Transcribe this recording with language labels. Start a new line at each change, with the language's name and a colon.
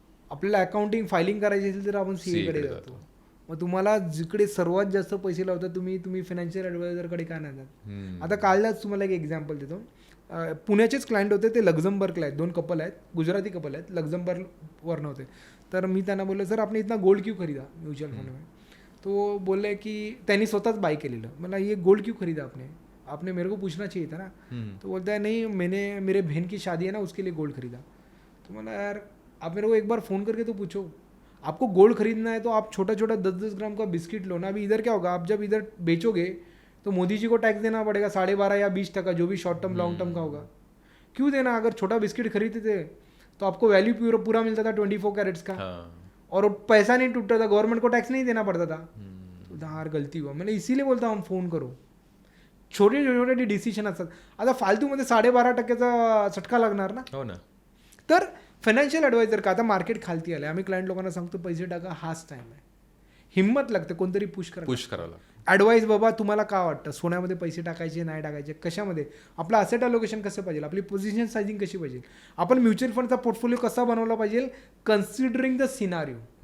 Marathi: आपल्याला accounting filing करायची असेल तर आपण CA कडे जातो. मग तुम्हाला जिकडे सर्वात जास्त पैसे लावतात तुम्ही फायनान्शियल ॲडवायझरकडे काय नाही जात. आता कालच तुम्हाला एक एक्झाम्पल देतो. पुण्याचेच क्लायंट होते, ते लक्झमबर्गला आहेत, 2 कपल आहेत, गुजराती कपल आहेत, लक्झमबर्गवर नव्हते. तर मी त्यांना बोललो सर
Hindi: आपने इतना गोल्ड क्यों खरीदा म्युच्युअल फंड में.
Marathi: तो बोलले की त्यांनी स्वतःच बाय केलेलं.
Hindi: मला ये गोल्ड क्यों खरीदा आपने मेरे को पूछना चाहिए था ना. तो बोलता है नहीं मेरे बहन की शादी है ना उसके लिए गोल्ड खरीदा. तो मैंने यार आप मेरे को एक बार फ़ोन करके तो पूछो, आपको गोल्ड खरीदना है तो आप छोटा छोटा 10-10 ग्राम का बिस्किट लो ना. अभी इधर क्या होगा, आप जब इधर बेचोगे तो मोदी जी को टैक्स देना पड़ेगा 12.5 या 20%, जो भी शॉर्ट टर्म लॉन्ग टर्म का होगा. क्यों देना, अगर छोटा बिस्किट खरीदते थे तो आपको वैल्यू पूरा मिलता था 24 कैरेट्स का. और पैसा नहीं टूटता था, गवर्नमेंट को टैक्स नहीं देना पड़ता था. तो यार गलती हुआ, मैंने इसीलिए बोलता हूँ फोन करो.
Marathi: छोटे छोटे डिसिशन असतात. आता फालतूमध्ये 12.5% चटका लागणार ना. हो ना. तर फायनान्शियल ॲडवायझर का, आता मार्केट खालती आले, आम्ही क्लायंट लोकांना सांगतो पैसे टाका, हाच टाइम आहे. हिंमत लागते, कोणतरी पुश करायला. ॲडवाईस बाबा तुम्हाला काय वाटतं, सोन्यामध्ये पैसे टाकायचे नाही टाकायचे, कशामध्ये, आपलं असेट अलोकेशन कसं पाहिजे, आपली पोझिशन सायझिंग कशी पाहिजे, आपण म्युच्युअल फंडचा पोर्टफोलिओ कसा बनवला पाहिजे कन्सिडरिंग द सिनारिओ.